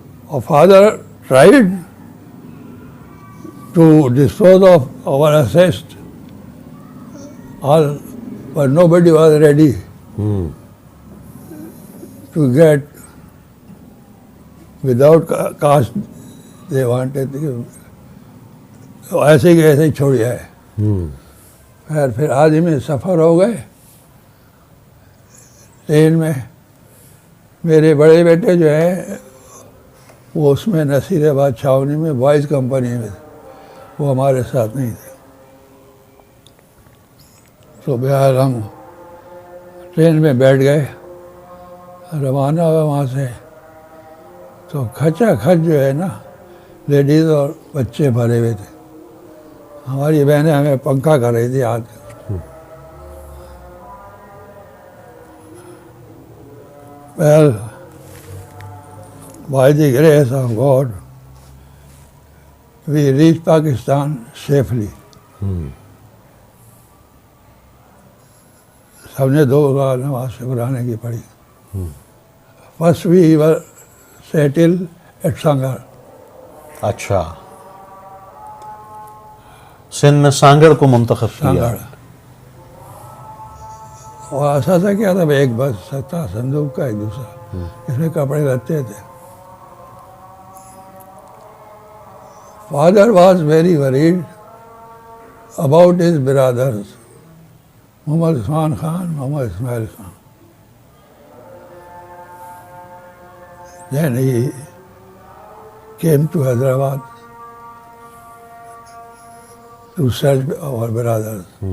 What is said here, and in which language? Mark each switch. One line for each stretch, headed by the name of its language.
English: Our father tried to dispose of our assets, all, but nobody was ready to get without caste. They wanted
Urdu: تو ایسے کہ ایسے ہی چھوڑ جائے۔ پھر آدمی سفر ہو گئے ٹرین میں، میرے بڑے بیٹے جو ہیں وہ اس میں نصیر آباد چھاونی میں بوائز کمپنی میں تھے، وہ ہمارے ساتھ نہیں تھے. تو بہرحال ہم ٹرین میں بیٹھ گئے، روانہ ہوا وہاں سے. تو کھچا کھچ جو ہے نا لیڈیز اور بچے بھرے ہوئے تھے. ہماری بہنیں ہمیں پنکھا کر رہی تھی ہاتھ.
English: Well, by the grace of God, we reached Pakistan safely.
Urdu: سب نے 2 رکعت نماز شکرانے کی پڑھی.
English: First we were settled at Sanghar.
Urdu: اچھا، سندھ میں سانگڑ کو منتخب کیا. سانگڑ اور اثاثہ کیا تھا، ایک بس تھا صندوق کا، ایک دوسرا اس میں کپڑے رکھتے تھے.
English: Father was very worried about his brothers, Muhammad Usman Khan, Muhammad Ismail Khan. Then he came to Hyderabad to search our brothers.